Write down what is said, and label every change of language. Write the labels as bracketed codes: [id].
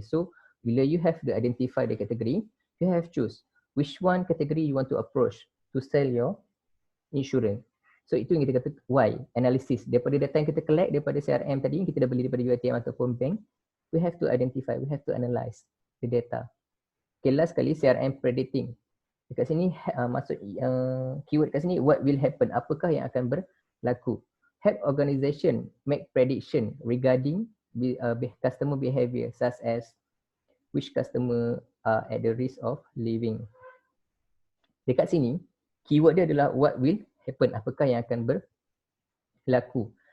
[en] So [ms] bila [en] you have to identify the category, you have choose which one category you want to approach to sell your insurance. [ms] So itu yang kita kata why, analysis. Daripada data yang kita collect daripada CRM tadi, yang kita dah beli daripada UiTM ataupun bank, [en] we have to identify, we have to analyze the data. [ms] Okay, last sekali CRM predicting. Dekat sini masuk keyword kat sini, [en] what will happen, [ms] apakah yang akan berlaku. [en] Help organization make prediction regarding customer behavior such as which customer are at the risk of leaving. [ms] Dekat sini, keyword dia adalah [en] what will happen, [ms] apakah yang akan berlaku.